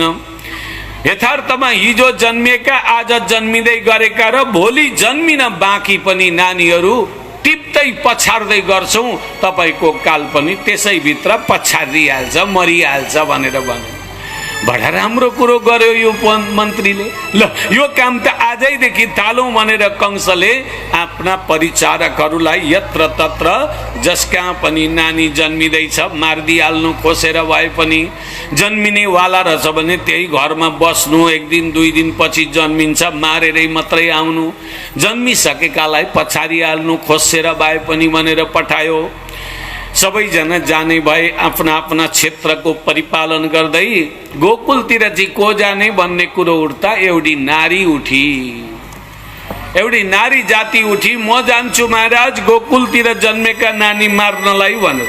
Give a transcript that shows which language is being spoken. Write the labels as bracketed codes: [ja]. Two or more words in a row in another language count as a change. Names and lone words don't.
[ne] यथार्थमा हिजो जन्मिएका आज जन्मिँदै गरेका र भोलि जन्मिन बाँकी पनि नानीहरू टिप्दै पछार्दै गर्छौँ, तपाईको काल पनि त्यसैभित्र पछारिहाल्छ, मरिहाल्छ भनेर भन्यो। बडा राम्रो कुरो गर्यो यो मन्त्रीले। ल यो काम त आजैदेखि थालौँ भनेर कंसले आफ्ना परिचारकहरूलाई यत्र तत्र जसकहाँ पनि नानी जन्मिँदैछ मारिदिहाल्नु खोसेर भए पनि, जन्मिनेवाला रहेछ भने त्यही घरमा बस्नु, 1 दिन 2 दिन पछि जन्मिन्छ मारेरै मात्रै आउनु, जन्मिसकेकालाई पछारिहाल्नु खोसेर भए पनि भनेर पठायो। सबैजना जाने भए आफ्ना आफ्ना क्षेत्रको परिपालन गर्दै गोकुलतिर चाहिँ को जाने भन्ने कुरो उठ्दा एउटी नारी उठी, एउटी नारी जाति उठी, म जान्छु महाराज गोकुलतिर जन्मेका नानी मार्नलाई भनेर।